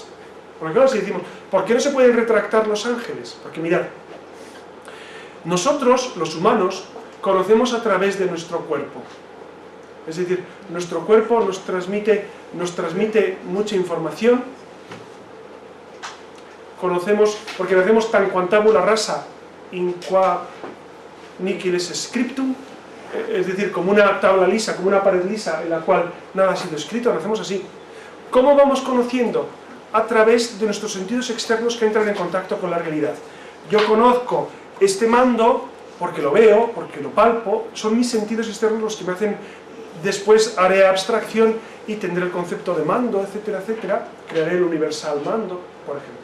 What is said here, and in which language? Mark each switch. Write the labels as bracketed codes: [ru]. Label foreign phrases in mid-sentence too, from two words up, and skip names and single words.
[es] Porque claro, si decimos, ¿por qué no se pueden retractar los ángeles? Porque mirad, nosotros, los humanos, conocemos a través de nuestro cuerpo. Es decir, nuestro cuerpo nos transmite mucha información. Conocemos, porque nacemos tan [la] tabula rasa in qua nihil es scriptum, [es] es decir, como una tabla lisa, como una pared lisa en la cual nada ha sido escrito, nacemos así. ¿Cómo vamos conociendo? A través de nuestros sentidos externos que entran en contacto con la realidad. Yo conozco este mando porque lo veo, porque lo palpo, son mis sentidos externos los que me hacen, después haré abstracción y tendré el concepto de mando, etcétera, etcétera, crearé el universal mando, por ejemplo.